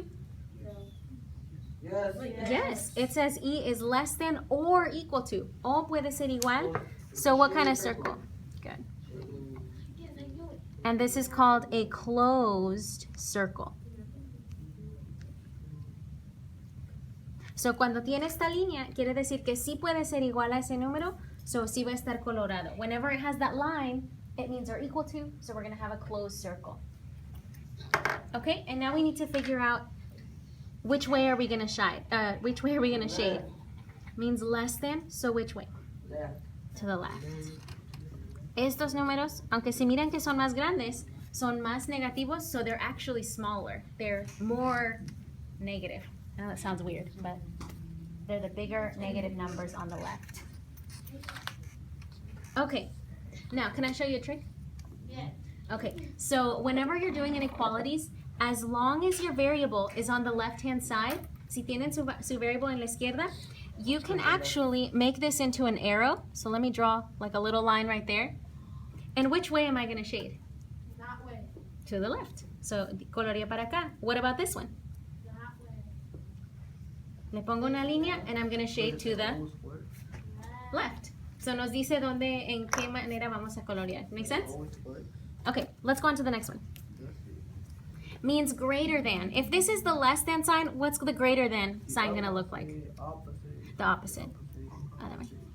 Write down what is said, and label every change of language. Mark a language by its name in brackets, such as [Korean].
[English] Yes. Yes. It says E is less than or equal to. [Spanish] O puede ser igual. [English] So what kind of circle? Good. And this is called a closed circle. [Spanish] So cuando tiene esta línea, quiere decir que sí puede ser igual a ese número, so sí va a estar colorado. [English] Whenever it has that line, it means they're equal to, so we're going to have a closed circle. Okay, and now we need to figure out which way are we going to shade. Which way are we going to shade? Means less than, so which way? Left. To the left. [Spanish] Estos números, aunque se miran que son más grandes, son más negativos, [English] so they're actually smaller. They're more negative. I know that sounds weird, but they're the bigger negative numbers on the left. Okay, now can I show you a trick? Yes. Okay, so whenever you're doing inequalities, as long as your variable is on the left-hand side, [Spanish] si tienen su variable en la izquierda, [English] you can actually make this into an arrow. So let me draw like a little line right there. And which way am I going to shade? That way. To the left. So [Spanish] colorea para acá. [English] What about this one? That way. [Spanish] Le pongo una línea [English] and I'm going to shade to the left. [Spanish] So nos dice dónde, en qué manera vamos a colorear. [English] Make sense? Okay, let's go on to the next one. Means greater than. If this is the less than sign, what's the greater than sign going to look like? The opposite. Other way.